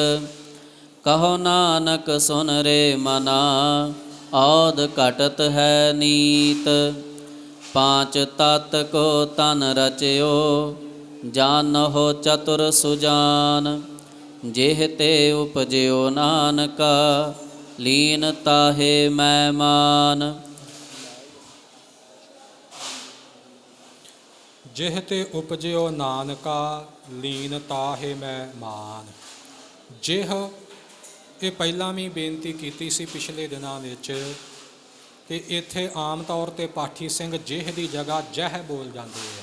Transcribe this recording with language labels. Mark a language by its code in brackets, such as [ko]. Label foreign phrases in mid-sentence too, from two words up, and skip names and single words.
[bra] कहो नानक सुन रे मना, औद घटत है नीत। पाँच तत् को तन रच्यो, जानो चतुर सुजान। जेह ते उपज्यो नानका, लीन ताहे मैं मान। जिह ते उपजिओ नानका, लीन ताहे मैं मान। [pa] ਜਿਹ ਇਹ ਪਹਿਲਾਂ ਵੀ ਬੇਨਤੀ ਕੀਤੀ ਸੀ ਪਿਛਲੇ ਦਿਨਾਂ ਵਿੱਚ ਕਿ ਇੱਥੇ ਆਮ ਤੌਰ 'ਤੇ ਪਾਠੀ ਸਿੰਘ ਜਿਹ ਦੀ ਜਗ੍ਹਾ ਜਹ ਬੋਲ ਜਾਂਦੇ ਹੈ।